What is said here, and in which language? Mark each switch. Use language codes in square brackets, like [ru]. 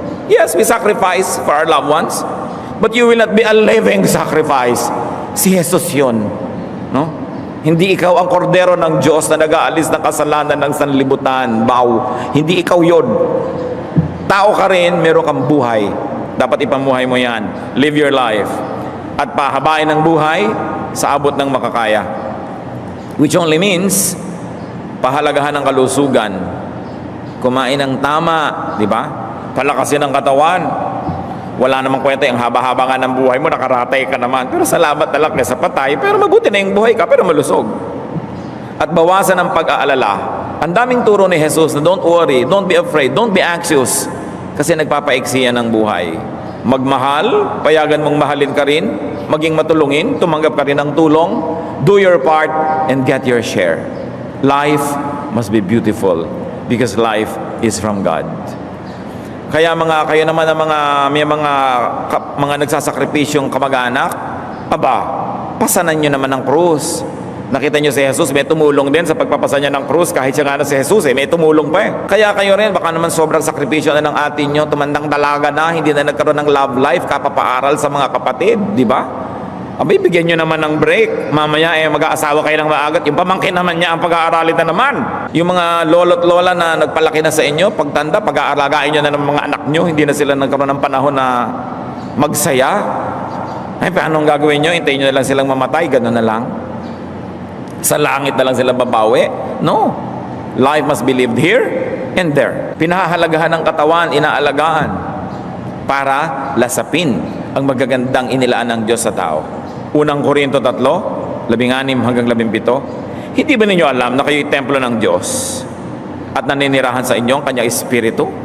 [en] Yes, we sacrifice for our loved ones, but you will not be a living sacrifice. [tl] Si Jesus yun. No? Hindi ikaw ang kordero ng Diyos na nag-aalis ng kasalanan ng sanlibutan. Hindi ikaw yun. Tao ka rin, meron kang buhay. Dapat ipamuhay mo yan. [en] Live your life. [tl] At pahabain ang buhay sa abot ng makakaya. [en] Which only means, [tl] pahalagahan ng kalusugan. Kumain ng tama, di ba? Palakasin ang katawan. Wala namang kwenta, yung haba-haba nga ng buhay mo, nakaratay ka naman. Pero salamat na lang sa patay, pero mabuti na yung buhay ka, pero malusog. At bawasan ang pag-aalala. Ang daming turo ni Jesus na [en] don't worry, don't be afraid, don't be anxious. [tl] Kasi nagpapaiksi yan ng buhay. Magmahal, payagan mong mahalin ka rin, maging matulungin, tumanggap ka rin ng tulong, [en] do your part, and get your share. Life must be beautiful because life is from God. [tl] Kaya kayo naman ang mga nagsasakripisyong kamag-anak, aba, pasanan nyo naman ang krus. Nakita nyo si Jesus, may tumulong din sa pagpapasa niya ng krus, kahit siya nga na si Jesus, may tumulong pa eh. Kaya kayo rin, baka naman sobrang sakripisyo na ng atin nyo, tumandang dalaga na, hindi na nagkaroon ng love life, kapapaaral sa mga kapatid, di ba? Abay, bigyan nyo naman ng break. Mamaya mag-aasawa kayo ng maagat. Yung pamangkin naman niya ang pag-aaralin na naman. Yung mga lolo't lola na nagpalaki na sa inyo, pagtanda, pag-aaragain nyo na ng mga anak nyo, hindi na sila nagkaroon ng panahon na magsaya. Ay, paano ang gagawin nyo? Hintayin nyo na lang silang mamatay, gano'n na lang. Sa langit na lang sila babawi? No. [en] Life must be lived here and there. [tl] Pinahahalagahan ng katawan, inaalagaan para lasapin ang magagandang inilaan ng Diyos sa tao. Unang Korinto 3, 16 hanggang 17. Hindi ba ninyo alam na kayo'y templo ng Diyos at naninirahan sa inyo ang kanyang espiritu?